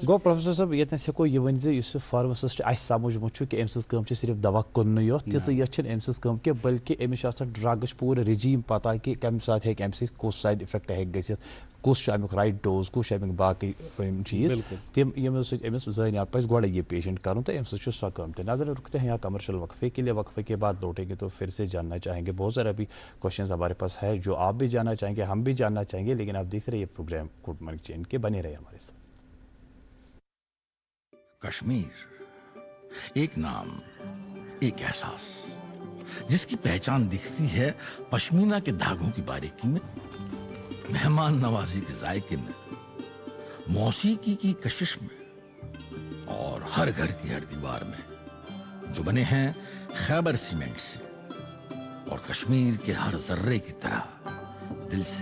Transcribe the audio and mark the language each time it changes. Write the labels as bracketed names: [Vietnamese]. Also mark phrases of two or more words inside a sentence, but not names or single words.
[Kashmiri] گوٚو پروفیسر صٲب ییٚتنس ہٮ۪کو یہِ ؤنِتھ زِ یُس یہِ فارماسسٹ اَسہِ سمجھمُت چھُ کہِ أمۍ سٕنٛز کٲم چھِ صرف دوا کٕننُے یوت تِژٕ یۄس چھِنہٕ أمۍ سٕنٛز کٲم کینٛہہ بٔلکہِ أمِس چھُ آسان ڈرگٕچ پوٗرٕ رِجیٖم پتہ کہِ کمہِ ساتہٕ ہیٚکہِ اَمہِ سۭتۍ کُس [English] side effect [Kashmiri] ہیٚکہِ گٔژھِتھ کُس چھُ امیُک [English] right dose [Kashmiri] کُس چھُ امیُک باقٕے چیٖز تِم یِمو سۭتۍ أمِس زٲنیات پزِ گۄڈے یہِ پیشنٹ کرُن تہٕ اَمہِ سۭتۍ چھُ سۄ کٲم تہِ. [Urdu] نظر رکھتے ہیں یہاں کمرشل وقفے کے لیے وقفے کے بعد لوٹیں گے تو پھر سے جاننا چاہیں گے بہت سارے ابھی کوشچنز ہمارے پاس ہے جو آپ بھی جاننا چاہیں گے ہم بھی جاننا چاہیں گے لیکن آپ دیکھ رہے یہ پروگرام گڈ مارننگ چین کے بنے رہے ہمارے ساتھ. کشمیر ایک نام ایک احساس جس کی پہچان دکھتی ہے پشمینہ کے دھاگوں کی باریکی میں مہمان نوازی کے ذائقے میں موسیقی کی کشش میں اور ہر گھر کی ہر دیوار میں جو بنے ہیں خیبر سیمنٹ سے اور کشمیر کے ہر ذرے کی طرح دل سے.